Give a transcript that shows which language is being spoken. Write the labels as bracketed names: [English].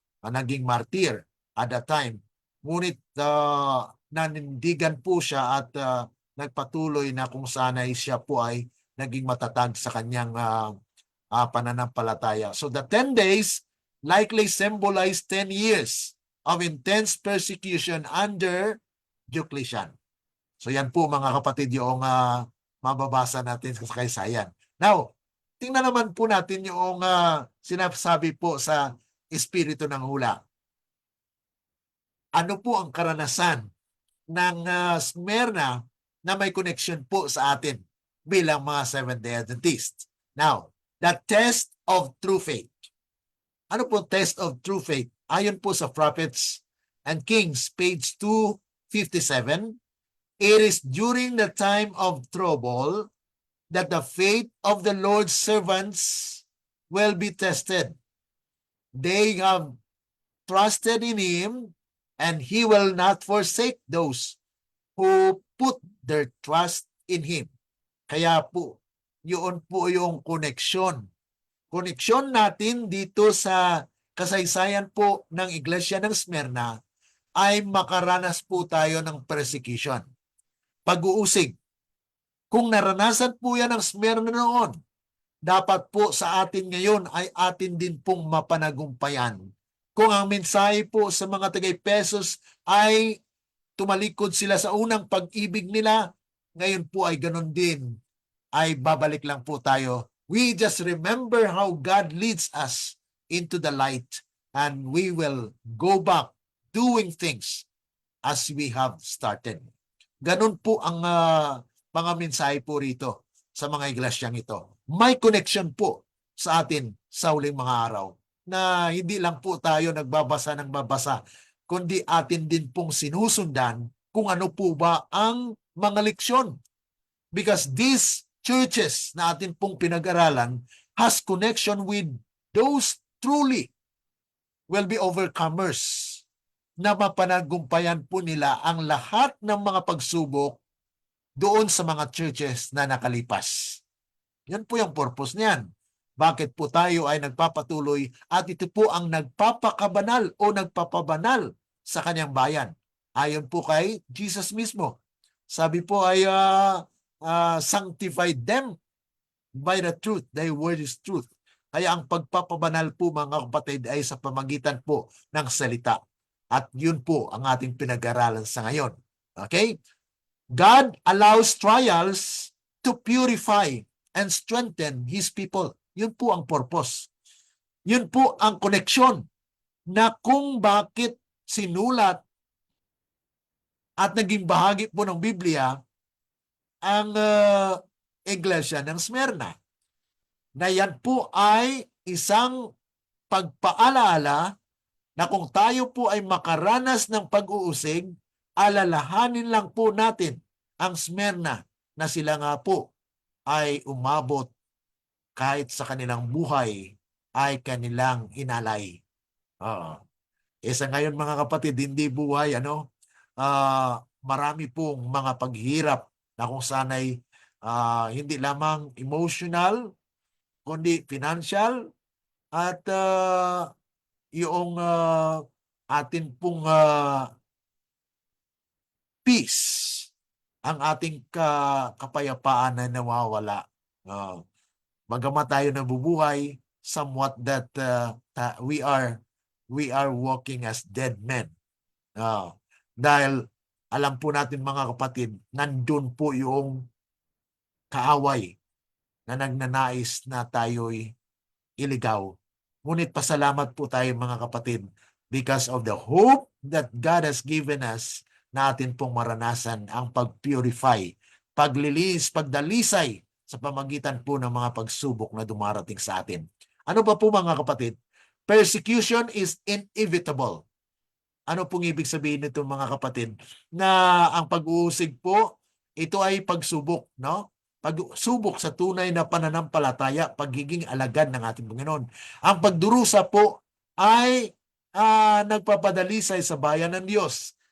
[English] Naging martir at that time. [Filipino] Ngunit nanindigan po siya at nagpatuloy, na kung saan ay siya po ay naging matatag sa kanyang pananampalataya. [English] So the 10 days likely symbolize 10 years of intense persecution under Diocletian. [Filipino] So yan po mga kapatid yung mababasa natin sa kasaysayan. Now, tingnan naman po natin yung sinasabi po sa Espiritu ng Hula. Ano po ang karanasan ng Smyrna na may connection po sa atin bilang mga Seventh-day Adventists? [English] Now, the test of true faith. Ano po test of true faith? Ayon po sa Prophets and Kings, page 257, it is during the time of trouble that the faith of the Lord's servants will be tested. They have trusted in Him, and He will not forsake those who put their trust in Him. [Filipino] Kaya po, yun po yung koneksyon. Koneksyon natin dito sa kasaysayan po ng Iglesia ng Smyrna ay makaranas po tayo ng persecution. Pag-uusig. Kung naranasan po yan ng Smyrna noon, dapat po sa atin ngayon ay atin din pong mapanagumpayan. Kung ang mensahe po sa mga Tagay-Pesos ay tumalikod sila sa unang pag-ibig nila, ngayon po ay ganun din, ay babalik lang po tayo. [English] We just remember how God leads us into the light, and we will go back doing things as we have started. [Filipino] Ganun po ang mga mensahe po rito sa mga iglesyang ito. May connection po sa atin sa huling mga araw na hindi lang po tayo nagbabasa ng babasa, kundi atin din pong sinusundan kung ano po ba ang mga leksyon. Because these churches na atin pong pinag-aralan has connection with those truly will be overcomers, na mapanagumpayan po nila ang lahat ng mga pagsubok doon sa mga churches na nakalipas. Yan po yung purpose niyan. Bakit po tayo ay nagpapatuloy at ito po ang nagpapakabanal o nagpapabanal sa kanyang bayan. Ayon po kay Jesus mismo. [English] Sabi po ay sanctify them by the truth. Thy word is truth. [Filipino] Kaya ang pagpapabanal po mga kapatid ay sa pamagitan po ng salita. At yun po ang ating pinag-aralan sa ngayon. [English] Okay? God allows trials to purify and strengthen His people. [Filipino] Yun po ang purpose. Yun po ang koneksyon na kung bakit sinulat at naging bahagi po ng Biblia ang Iglesia ng Smyrna. Na yan po ay isang pagpaalala na kung tayo po ay makaranas ng pag-uusig, alalahanin lang po natin ang Smyrna na sila nga po ay umabot kahit sa kanilang buhay ay kanilang inalay. Sa ngayon mga kapatid, hindi buhay, marami pong mga paghirap na kung sana'y hindi lamang emotional, kundi financial, at yung atin pong peace, ang ating kapayapaan na nawawala. [English] Bagamat tayo nabubuhay, somewhat that we are walking as dead men. [Filipino] Dahil alam po natin mga kapatid, nandun po yung kaaway na nagnanais na tayo'y iligaw. Ngunit pasalamat po tayo mga kapatid because of the hope that God has given us na atin pong maranasan ang pag-purify, paglilis, pagdalisay sa pamagitan po ng mga pagsubok na dumarating sa atin. Ano pa po mga kapatid? [English] Persecution is inevitable. [Filipino] Ano pong ibig sabihin nito mga kapatid? Na ang pag-uusig po, ito ay pagsubok, no? Pagsubok sa tunay na pananampalataya, pagiging alagad ng ating Panginoon. Ang pagdurusa po ay nagpapadalisay sa bayan ng Diyos.